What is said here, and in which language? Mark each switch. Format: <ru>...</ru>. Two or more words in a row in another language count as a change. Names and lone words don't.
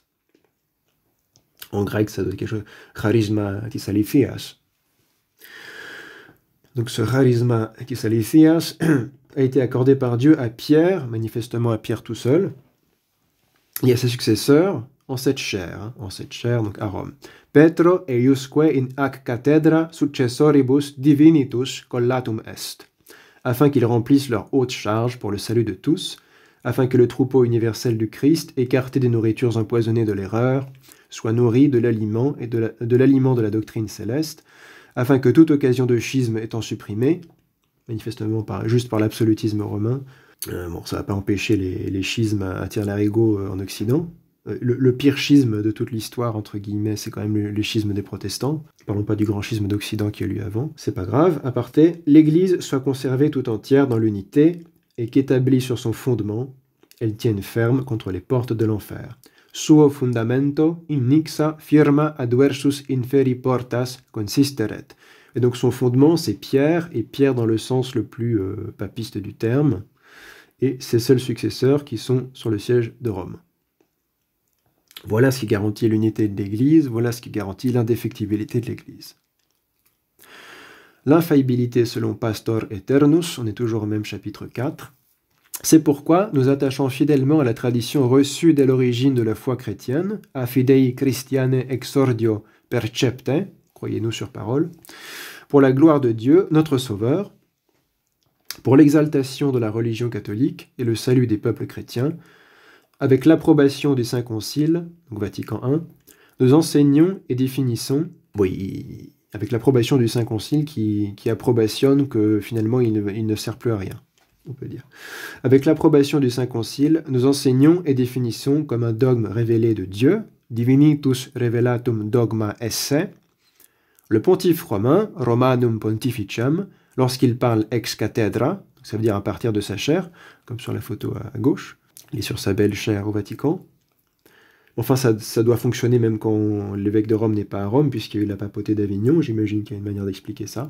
<fr>En grec, ça doit être quelque chose,</fr> <el>χάρισμα τῆς ἀληθείας.</el> <fr>Donc ce</fr> <el>χάρισμα τῆς ἀληθείας</el> <fr>a été accordé par Dieu à Pierre, manifestement à Pierre tout seul, et à ses successeurs, en cette chaire, donc à Rome.</fr> <la>Petro eiusque in ac cathedra successoribus divinitus collatum est,</la> <fr>afin qu'ils remplissent leur haute charge pour le salut de tous, afin que le troupeau universel du Christ, écarté des nourritures empoisonnées de l'erreur, soit nourri de l'aliment et de l'aliment de la doctrine céleste, afin que toute occasion de schisme étant supprimée, manifestement juste par l'absolutisme romain, ça ne va pas empêcher les schismes à tire-larigot en Occident. Le pire schisme de toute l'histoire, entre guillemets, c'est quand même le schisme des protestants. Parlons pas du grand schisme d'Occident qui a eu lieu avant. C'est pas grave. Aparté, l'Église soit conservée tout entière dans l'unité et qu'établie sur son fondement, elle tienne ferme contre les portes de l'enfer.</fr> <la>Suo fundamento in nixa firma adversus inferi portas consisteret.</la> <fr>Et donc son fondement, c'est Pierre, et Pierre dans le sens le plus papiste du terme, et ses seuls successeurs qui sont sur le siège de Rome. Voilà ce qui garantit l'unité de l'Église, voilà ce qui garantit l'indéfectibilité de l'Église. L'infaillibilité selon Pastor Aeternus, on est toujours au même chapitre 4, c'est pourquoi nous attachons fidèlement à la tradition reçue dès l'origine de la foi chrétienne,</fr> <la>a fidei Christiane exordio percepte,</la> <fr>croyez-nous sur parole, pour la gloire de Dieu, notre Sauveur, pour l'exaltation de la religion catholique et le salut des peuples chrétiens, avec l'approbation des saints conciles, donc Vatican I, nous enseignons et définissons, avec l'approbation du saint concile qui approbationne que finalement il ne sert plus à rien, on peut dire. Avec l'approbation du saint concile, nous enseignons et définissons comme un dogme révélé de Dieu,</fr> <la>divinitus revelatum dogma esse,</la> <fr>le pontife romain,</fr> <la>Romanum Pontificem,</la> <fr>lorsqu'il parle</fr> <la>ex cathedra,</la> <fr>ça veut dire à partir de sa chaire, comme sur la photo à gauche, il est sur sa belle chaire au Vatican. Enfin, ça doit fonctionner même quand l'évêque de Rome n'est pas à Rome, puisqu'il y a eu la papauté d'Avignon, j'imagine qu'il y a une manière d'expliquer ça.</fr>